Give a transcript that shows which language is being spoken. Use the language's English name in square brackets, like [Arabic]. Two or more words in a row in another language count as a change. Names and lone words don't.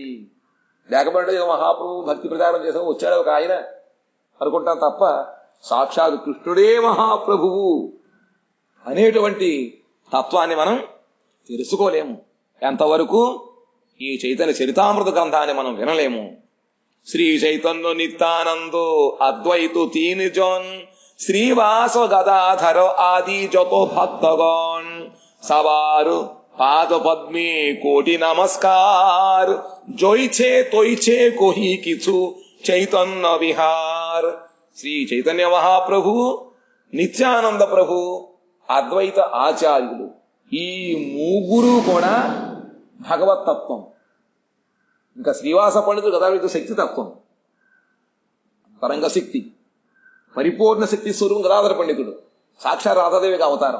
[Telugu] లేకపోతే మహాప్రభు భక్తి ప్రచారం చేసా వచ్చాడు ఒక ఆయన అనుకుంటాం తప్ప సాక్షాత్ కృష్ణుడే మహాప్రభువు అనేటువంటి తత్వాన్ని మనం తెలుసుకోలేము. ఎంతవరకు ఈ చైతన్య చరితామృత గ్రంథాన్ని మనం వినలేము. [Bangla] শ্রী চৈতন্য নিত্যানন্দ অদ্বৈত তিন জন শ্রীবাস গদাধর আদি যত ভক্তগণ সবার পাদ পদ্মে কোটি নমস্কার জয়ছে তৈছে কহি কিছু চৈতন্য বিহার. [Telugu] శ్రీ చైతన్య మహాప్రభు, నిత్యానంద ప్రభు, అద్వైత ఆచార్యులు, ఈ ముగ్గురు కూడా భగవతత్వం. ఇంకా శ్రీవాస పండితుడు గదావిత శక్తి తత్వం, తరంగ శక్తి, పరిపూర్ణ శక్తి స్వరూపం గదాధర పండితుడు, సాక్షాత్ రాధాదేవికి అవతారం.